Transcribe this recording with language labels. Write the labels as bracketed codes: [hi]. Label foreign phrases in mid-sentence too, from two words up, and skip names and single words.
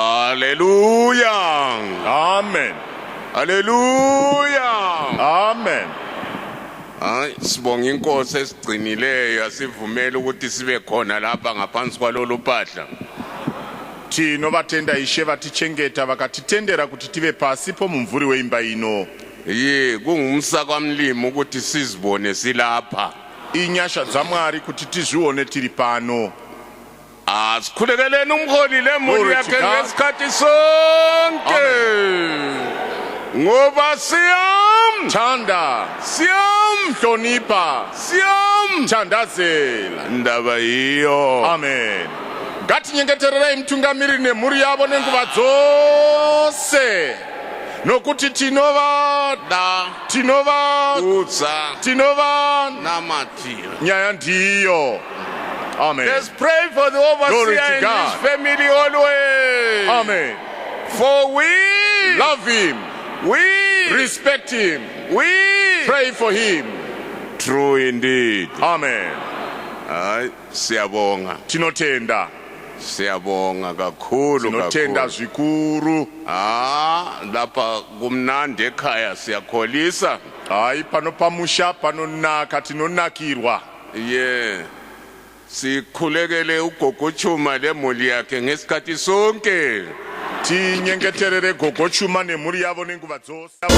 [nd] Hallelujah. Amen. Hallelujah. Amen. Hayi sibonga inkosi esigcinileyo asivumela ukuthi sibe khona lapha ngaphansi kwalolu phahla. [sn] Tino vatenda ishe vatichengeta vakatitendera kuti tive pasi po mumvuri weimba ino. [nd] Kungumsa kwamlimi ukuthi sizibone silapha. [sn] Inyasha dzamwari kuti tizvione tiri pano. [nd] Sikhulekeleni umholi lemuli yakhe ngesikhathi sonke. Ngoba Thanda, hlonipha, thandazela. Ndaba yiyo. Amen. [sn] Ngatinyengetererei mtungamiri nemhuri yavo nenguva dzose. Nokuti tinova namatira. Nyaya ndiyo. Amen. [en] Let's pray for the overseer in his family always. Amen. For we love him. We respect him. We pray for him. True indeed. Amen. [nd] Siyabonga. [sn] Tinotenda. [nd] Siyabonga kakhulu. [sn] Tinotenda zvikuru. [nd] Lapha kumnandi ekhaya siyakholisa. [sn] Hayi pano pamusha panonaka tinonakirwa. [nd] Sikhulekele ugogochuma lemuli yakhe ngesikhathi sonke. [sn] Tinyengeterere gogochuma nemhuri yavo nenguva dzose.